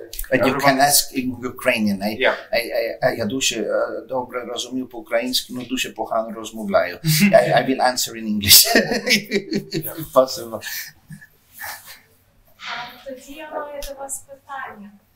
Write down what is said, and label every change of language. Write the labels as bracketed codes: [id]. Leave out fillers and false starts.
[en] But you can ask in Ukrainian. Yeah. [uk] Я дуже добре розумію по-українськи, но дуже погано розмовляю. [en] I will answer in English, if possible. [uk] Тоді я маю до вас питання.